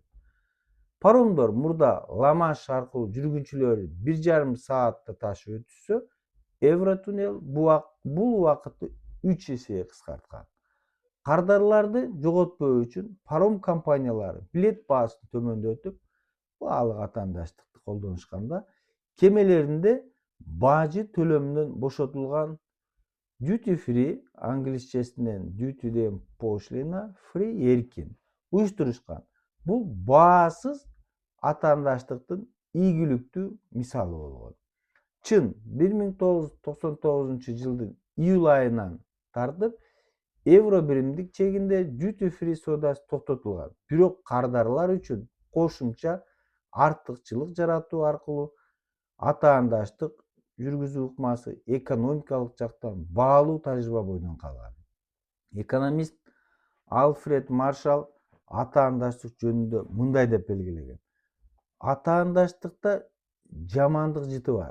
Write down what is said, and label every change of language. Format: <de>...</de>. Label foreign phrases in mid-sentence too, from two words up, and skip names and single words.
<ky>Паромдор мурда Ла-Манш аркылуу жүргүнчүлөрдү 1,5 саатта ташып өтүшсө, Евротуннел бул убакытты 3 эсеге кыскарткан. Кардарларды жоготпоо үчүн паром компаниялары билет баасын төмөндөтүп, баалык атаандаштыкты колдонушканда, кемелеринде бажы төлөмүнөн бошотулган</ky> <en>duty free,</en> <ky>англисчесинен duty деген пошлина, free эркин уюштурушкан. Бул баасыз атаандаштыктын ийгиликтүү мисалы болгон. Чын 1999-жылдын июль айынан тартып евро биримдик чегинде</ky> <en>duty free</en> <ky>соодасы токтотулган. Бирок кардарлар үчүн кошумча артыкчылык жаратуу аркылуу атаандаштык жүргүзүү ыкмасы экономикалык жактан баалуу тажрыйба бойдон калган. Экономист Альфред Маршалл атаандаштык жөнүндө мындай деп белгилеген: атаандаштыкта жамандык жыты бар.</ky>